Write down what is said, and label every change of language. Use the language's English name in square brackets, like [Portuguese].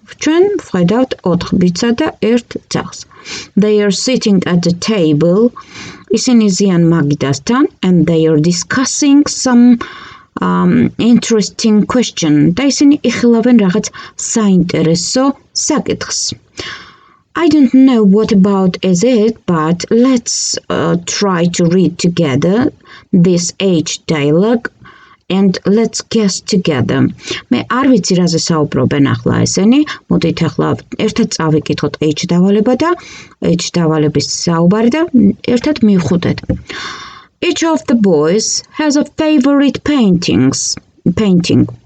[Georgian] ჩვენ ვხედავთ 4 ბიჭსა და 1 ძაღლს. [English] They are sitting at the table. [Georgian] ისინი ზიან მაგიდასთან [English] and they are discussing some interesting question. [Georgian] და ისინი იხილავენ რაღაც საინტერესო საკითხს. [English] I don't know what about is it, but let's try to read together this H dialogue and let's guess together. [Georgian] მე არ ვიცი რაზე საუბრობენ ახლა ესენი, მოდით ახლა ერთად წავიკითხოთ H დავალება და H დავალების საუბარი და ერთად მივხვდეთ. [English] Each of the boys has a favorite painting.